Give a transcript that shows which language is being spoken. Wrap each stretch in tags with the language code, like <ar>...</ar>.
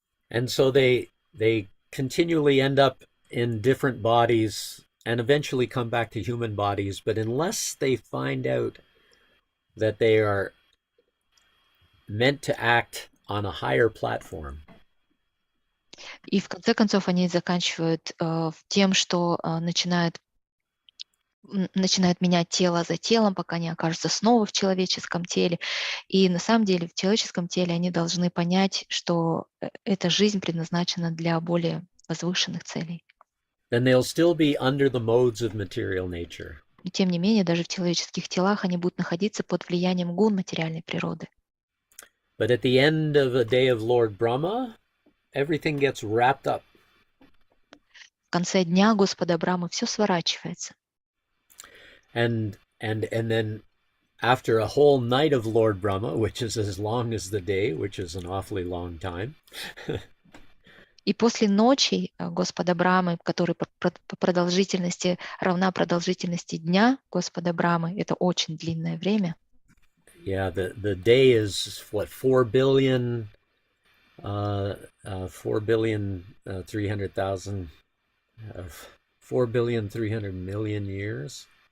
<en>And so they continually end up in different bodies and eventually come back to human bodies, but unless they find out that they are meant to act on a higher platform.</en> <ru>И в конце концов они заканчивают тем, что начинают менять тело за телом, пока не окажутся снова в человеческом теле. И на самом деле в человеческом теле они должны понять, что эта жизнь предназначена для более возвышенных целей.</ru> <en>Then they'll still be under the modes of material nature.</en> <ru>Но тем не менее, даже в человеческих телах они будут находиться под влиянием гун материальной природы.</ru> <en>But at the end of a day of Lord Brahma, everything gets wrapped up.</en> <ru>В конце дня Господа Брамы все сворачивается.</ru> <en>And then after a whole night of Lord Brahma, which is as long as the day, which is an awfully long time,</en> <ru>И после ночи Господа Брамы, которая по продолжительности равна продолжительности дня Господа Брамы, это очень длинное время.</ru> <en>Yeah, the day is what, 4,300,000 years.</en>